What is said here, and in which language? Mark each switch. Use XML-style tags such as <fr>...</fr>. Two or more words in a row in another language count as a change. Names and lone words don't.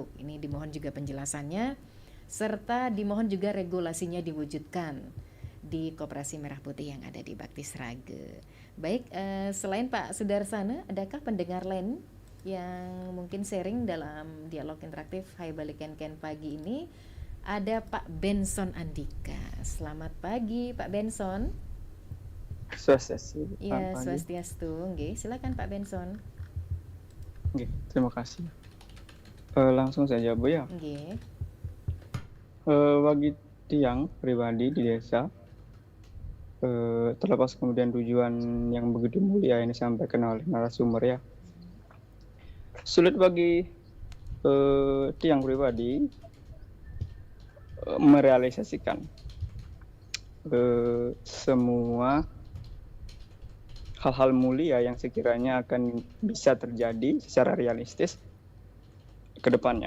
<id>Ini dimohon juga penjelasannya, serta dimohon juga regulasinya diwujudkan di Koperasi Merah Putih yang ada di Baktis Raga. Baik, selain Pak Sudarsana, adakah pendengar lain yang mungkin sharing dalam dialog interaktif Hai Balik Ken pagi ini? Ada Pak Benson Andika. Selamat pagi Pak Benson. Swastiastu. Iya, swastiastu. Nggih, silakan Pak Benson. Oke, terima kasih. Langsung saja Bu ya. Nggih. Bagi tiang pribadi di desa, terlepas kemudian tujuan yang begitu mulia ini disampaikan oleh narasumber ya, sulit bagi tiang pribadi merealisasikan semua hal-hal mulia yang sekiranya akan bisa terjadi secara realistis ke depannya.</id>